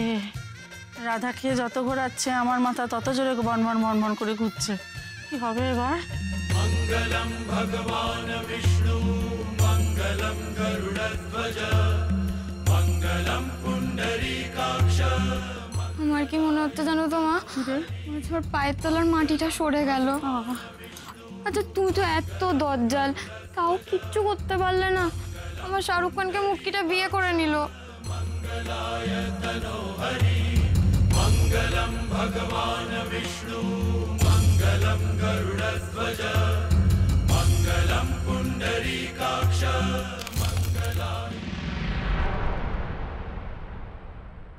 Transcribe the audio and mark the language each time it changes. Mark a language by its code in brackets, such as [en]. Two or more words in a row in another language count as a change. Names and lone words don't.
[bn] রাধা খেয়ে যত ঘোরাচ্ছে আমার মাথা তত জোরে বনবন করে ঘুরছে। কি হবে এবার? [sa] मङ्गलं भगवान् विष्णु मङ्गलं गरुडध्वज मङ्गलं पुण्डरीकाक्ष। [bn] আমার কি মনে হচ্ছে জানো তো মা, আমার পায়ের তলার মাটিটা সরে গেল। আচ্ছা তুমি তো এত দজ্জাল, তাও কিচ্ছু করতে পারলে না। আমার শাহরুখ খানকে মুক্তিটা বিয়ে করে নিল। [sa] मंगलाय तनोहरि मङ्गलं भगवान् विष्णु मङ्गलं गरुडध्वज मङ्गलं पुण्डरीकाक्ष मंगलाय।